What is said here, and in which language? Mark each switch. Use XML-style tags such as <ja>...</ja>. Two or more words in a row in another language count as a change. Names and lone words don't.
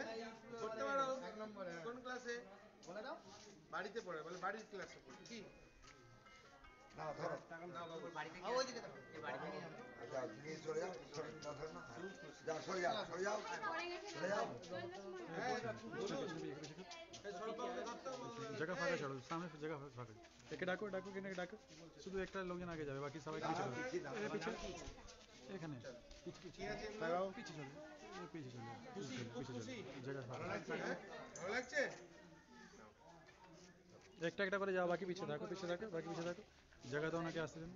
<bn>করতে পারো? কোন ক্লাসে? বাড়িতে পড়ে, বলে বাড়ির ক্লাসে পড়ে। কি? না, ধরো। বাড়ি থেকে এই বাড়ি থেকে যাও, তুমি চলে যাও, সরে না, ধরো না। যাও, সরে যাও, সরে যাও, সরে যাও। হ্যাঁ, বলুন। এই সরকারকে ধরতে হবে।</bn> <hi>जगह फाका छोड़ो, सामने से जगह फाका।</hi> <bn>এক ডাকো ডাকো কিনে ডাকো শুধু একটা লোকজন আগে যাবে, বাকি সবাই পিছে চলে যাবে। এই পিছে এখানে পিছে পিছে কি আছে এগুলো? লাগাও, পিছে চলে এই পিছে চলে খুশি, খুব পিছে খুশি? চলে জায়গা ভালো ফাঁকা। লাগছে? হ্যাঁ? ভালো লাগছে? একটা একটা করে যাও, বাকি পিছে থাকো, পিছে থাকো, বাকি পিছে থাকো। জায়গা তো ওনাকে আসতে দেন।</bn>